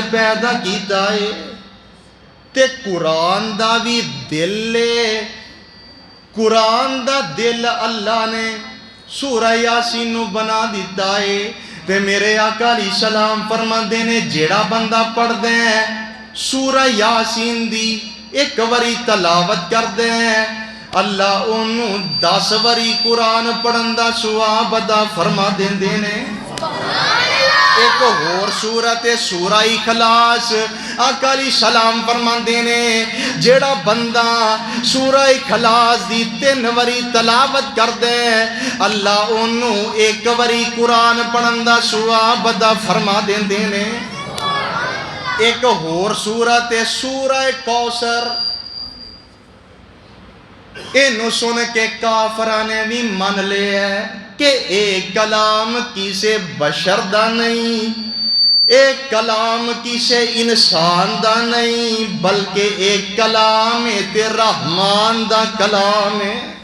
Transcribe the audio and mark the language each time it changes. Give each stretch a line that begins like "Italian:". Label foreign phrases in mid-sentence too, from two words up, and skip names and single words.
Punjabi: پیدا کیتا ہے تے قرآن دا بھی دل لے قرآن دا دل اللہ نے سورہ یاسین نو بنا دیتا ہے تے میرے آقا
Arabic: علیہ السلام
Punjabi: فرما دینے جیڑا بندہ پڑھ دیں سورہ یاسین دی ایک وری تلاوت کر دیں اللہ انہوں 10 وری قرآن پڑھن دا ثواب عطا فرما دیندے نے۔ ایک اور سورت سورہ اخلاص آقا
Arabic: علیہ السلام
Punjabi: فرماندے نے جیڑا بندہ سورہ اخلاص دی 3 وری تلاوت کر دے اللہ انہوں 1 وری قرآن پڑھن دا ثواب عطا فرما دیندے نے۔ ایک اور سورت سورہ کوثر اینو سن کے کافراں نے بھی من لے ہے کہ ایک کلام کسے بشر دا نہیں ایک کلام کسے انسان دا نہیں بلکہ ایک کلام تے رحمان دا کلام ہے۔